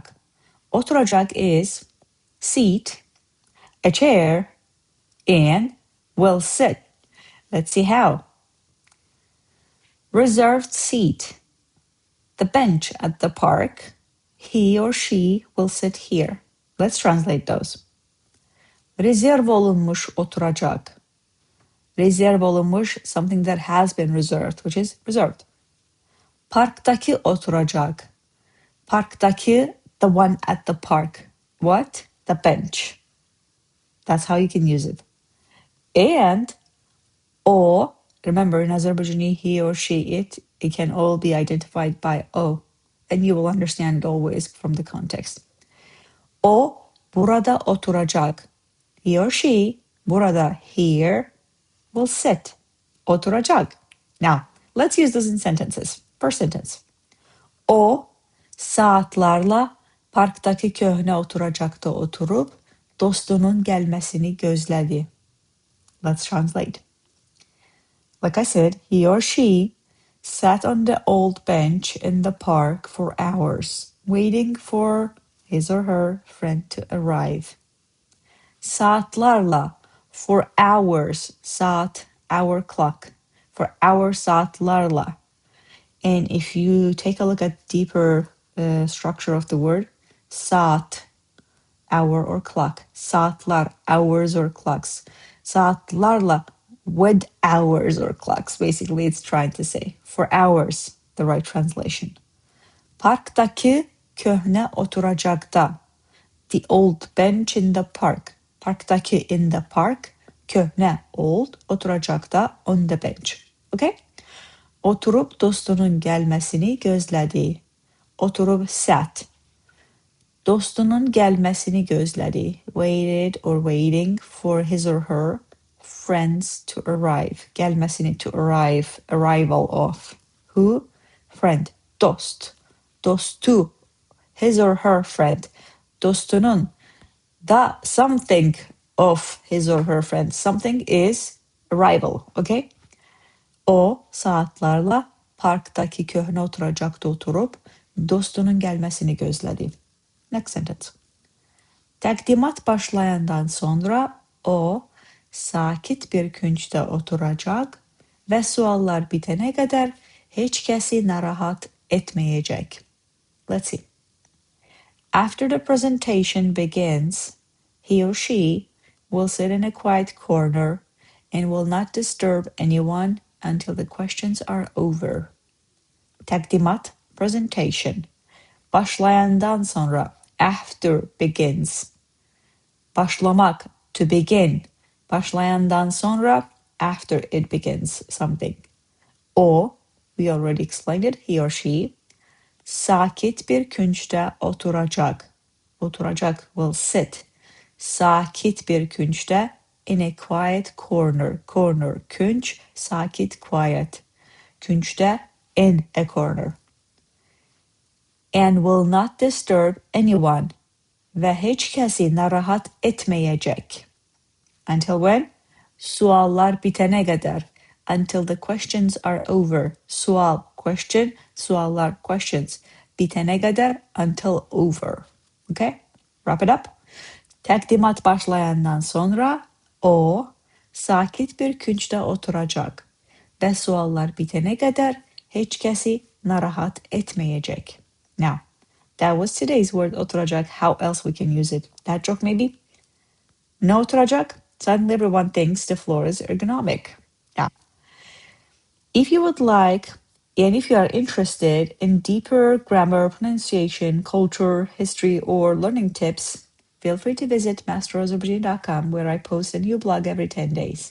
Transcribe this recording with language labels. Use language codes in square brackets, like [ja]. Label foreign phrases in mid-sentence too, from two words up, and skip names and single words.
[en] Oturacaq is seat, a chair, and will sit. Let's see how. Reserved seat. The bench at the park. He or she will sit here. Let's translate those. [az] Rezerv olunmuş oturacaq. Rezerv olunmuş, [en] something that has been reserved, which is reserved. [az] Parkdakı OTURACAQ. Parkdakı, [en] the one at the park. What? The bench. That's how you can use it. And o, remember in Azerbaijani, he or she, it can all be identified by o. And you will understand it always from the context. [az] O, burada oturacaq. [en] He or she, burada, here, will sit. [az] Oturacaq. [en] Now, let's use this in sentences. First sentence. [az] O, saatlarla parktaki köhnə oturacaqda oturup dostunun gəlməsini gözlədi. [en] Let's translate. Like I said, he or she sat on the old bench in the park for hours, waiting for his or her friend to arrive. Saatlarla, for hours, saat, hour clock, for hour saatlarla. And if you take a look at deeper structure of the word, saat, hour or clock, saatlar, hours or clocks, saatlarla, with hours or clocks, basically it's trying to say, for hours, the right translation. [az] Parkdakı köhnə oturacaqda, [en] the old bench in the park. Parkdakı in the park, köhnə, old, oturacaqda, on the bench. Okay? [az] Oturup dostunun gəlməsini gözlədi. Oturup sat. Dostunun gəlməsini gözlədi. [en] Waited or waiting for his or her friends to arrive. Gəlməsini, to arrive, arrival of. Who? Friend. [az] Dost. Dostu. [en] His or her friend. Dostunun. The something of his or her friend. Something is arrival. Okay? [az] O saatlarla parktaki köhnə oturacaqda oturup dostunun gəlməsini gözlədi. [en] Next sentence. [az] Təqdimat başlayandan sonra o sakit bir küncdə oturacaq və suallar bitənə qədər heç kəsi narahat etməyəcək. [en] Let's see. After the presentation begins, he or she will sit in a quiet corner and will not disturb anyone until the questions are over. [az] Təqdimat, presentation. Başlayandan sonra, [en] after begins. Başlamaq, to begin. [az] Başlayandan sonra, [en] after it begins something. O, we already explained it, he or she. [az] Sakit bir küncdə oturacaq. [en] Oturacaq will sit. [az] Sakit bir küncdə, [en] in a quiet corner. Corner, [az] künc, sakit, quiet. Küncdə, [en] in a corner. And will not disturb anyone. [az] Və heç kəsi narahat etməyəcək. [en] Until when? [az] Suallar bitənə qədər. [en] Until the questions are over. Sual, question, suallar, questions. [az] Bitənə qədər, [en] until over. Okay? Wrap it up. [az] Təqdimat başlayandan sonra o sakit bir küncdə oturacaq və suallar bitənə qədər heç kəsi narahat etməyəcək. [en] Now, that was today's word oturacaq. How else we can use it? That joke maybe? No oturacaq? Suddenly everyone thinks the floor is ergonomic. Now, if you would like, and if you are interested in deeper grammar, pronunciation, culture, history, or learning tips, feel free to visit masterazerbaijani.com, where I post a new blog every 10 days.